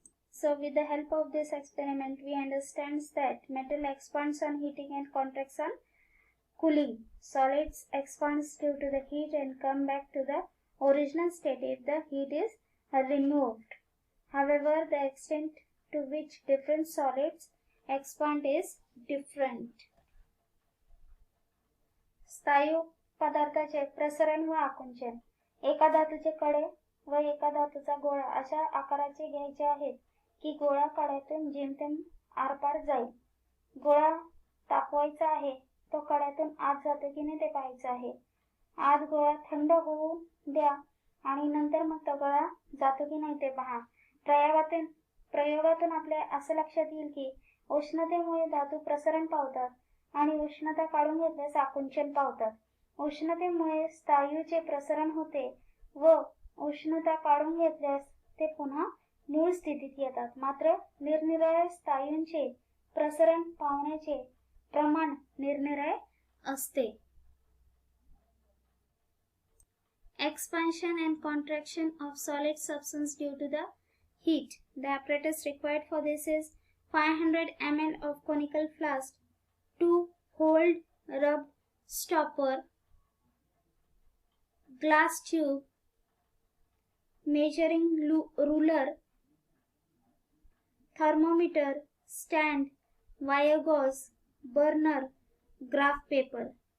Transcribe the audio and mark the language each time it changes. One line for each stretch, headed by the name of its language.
English: So with the help of this experiment we understand that metal expands on heating and contracts on cooling. Solids expands due to the heat and come back to the original state if the heat is removed. However, the extent to which different solids expand is different.
Marathi: स्थायू पदार्थाचे प्रसरण व आकुंचन. एका धातूचे कडे व एका धातूचा गोळा अशा आकाराचे घ्यायचे आहेत की गोळा कड्यातून जेमतेम आरपार जाईल. गोळा तापवायचा आहे, तो कड्यातून आत जातो की नाही ते पाहायचं आहे. आत गोळा थंड होऊ द्या आणि नंतर मग तो गोळा जातो की नाही ते पहा. प्रयोगातून आपल्या असं लक्षात येईल की उष्णतेमुळे धातू प्रसरण पावतात आणि उष्णता काढून घेतल्यास आकुंचन पावतात. उष्णतेमुळे स्थायूचे प्रसरण होते व उष्णता काढून घेतल्यास ते पुन्हा मूळ स्थितीत येतात. मात्र निरनिराळ्या स्थायूंचे प्रसरण पावण्याचे प्रमाण निरनिराळे असते.
English: Expansion and contraction of solid substance due to the heat. The apparatus required for this is 500 ml of conical flask, 2 hold rub stopper, glass tube, measuring ruler, thermometer, stand, wire gauze, burner, graph paper.